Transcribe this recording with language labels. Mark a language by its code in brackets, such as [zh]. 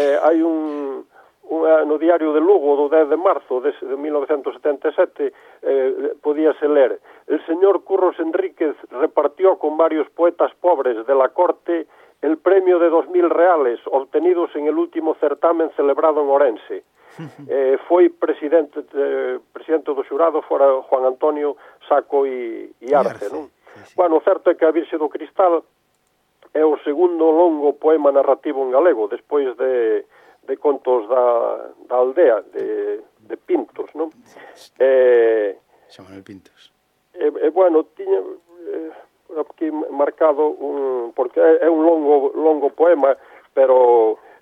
[gl] Hai un no diario de Lugo do 10 de marzo de 1977 podíase ler: [es] el señor Curros Enríquez repartió con varios poetas pobres de la corte el premio de 2.000 reales obtenidos en el último certamen celebrado en Orense. [gl] Foi presidente do xurado, fora Juan Antonio Saco e Arce, non? Sí. Bueno, o certo é que A Virxe do Cristal é o segundo longo poema narrativo en galego, despois de Contos da Aldea, de Pintos, non? Xa Manuel Pintos. Bueno, tiña aquí marcado un... Porque é un longo poema, pero...